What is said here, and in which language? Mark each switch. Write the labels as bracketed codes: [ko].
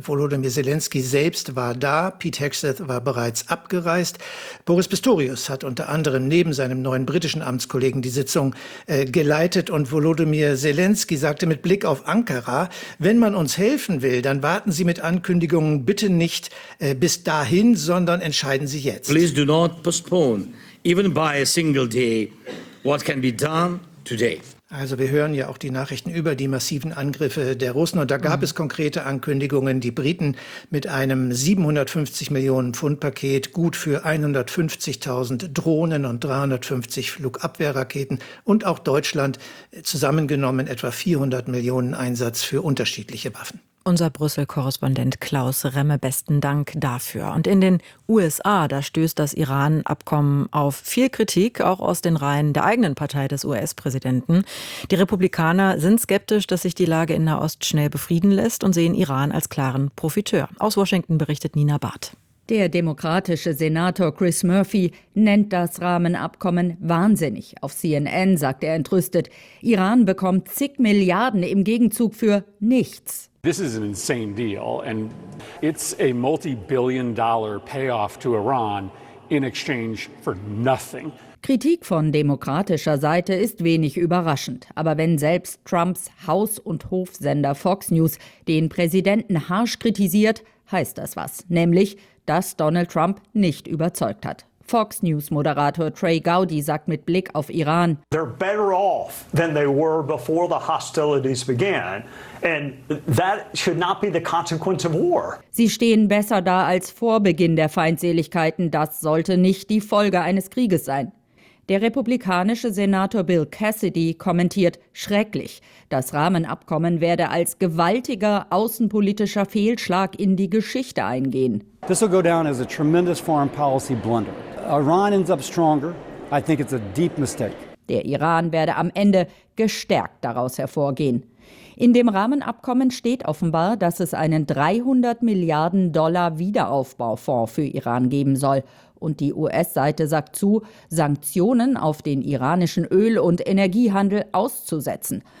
[de] Volodymyr Selenskyj selbst war da, Pete Hegseth war bereits abgereist. Boris Pistorius hat unter anderem neben seinem neuen britischen Amtskollegen die Sitzung geleitet und Volodymyr Selenskyj sagte mit Blick auf Ankara, wenn man uns helfen will, dann warten Sie mit Ankündigungen bitte nicht bis dahin, sondern entscheiden Sie jetzt. [en] Please do not postpone, even by a single day, what can be done today. [de] Also wir hören ja auch die Nachrichten über die massiven Angriffe der Russen. Und da gab es konkrete Ankündigungen, die Briten mit einem 750-Millionen-Pfund-Paket gut für 150.000 Drohnen und 350 Flugabwehrraketen und auch Deutschland zusammengenommen etwa 400 Millionen Einsatz für unterschiedliche Waffen. Unser Brüssel-Korrespondent Klaus Remme, besten Dank dafür. Und in den USA, da stößt das Iran-Abkommen auf viel Kritik, auch aus den Reihen der eigenen Partei des US-Präsidenten. Die Republikaner sind skeptisch, dass sich die Lage in Nahost schnell befrieden lässt und sehen Iran als klaren Profiteur. Aus Washington berichtet Nina Barth. Der demokratische Senator Chris Murphy nennt das Rahmenabkommen wahnsinnig. Auf CNN sagt er entrüstet, Iran bekommt zig Milliarden im Gegenzug für nichts. [en] This is an insane deal and it's a multi-billion dollar payoff to Iran in exchange for nothing. [de] Kritik von demokratischer Seite ist wenig überraschend. Aber wenn selbst Trumps Haus- und Hofsender Fox News den Präsidenten harsch kritisiert, heißt das was. Nämlich, dass Donald Trump nicht überzeugt hat. Fox News-Moderator Trey Gowdy sagt mit Blick auf Iran: [en] They're better off than they were before the hostilities began. And that should not be the consequence of war. [de] Sie stehen besser da als vor Beginn der Feindseligkeiten. Das sollte nicht die Folge eines Krieges sein. Der republikanische Senator Bill Cassidy kommentiert schrecklich. Das Rahmenabkommen werde als gewaltiger außenpolitischer Fehlschlag in die Geschichte eingehen. [en] This will go down as a tremendous foreign policy blunder. Iran ends up stronger. I think it's a deep mistake. [de] Der Iran werde am Ende gestärkt daraus hervorgehen. In dem Rahmenabkommen steht offenbar, dass es einen 300 Milliarden Dollar Wiederaufbaufonds für Iran geben soll. Und die US-Seite sagt zu, Sanktionen auf den iranischen Öl- und Energiehandel auszusetzen.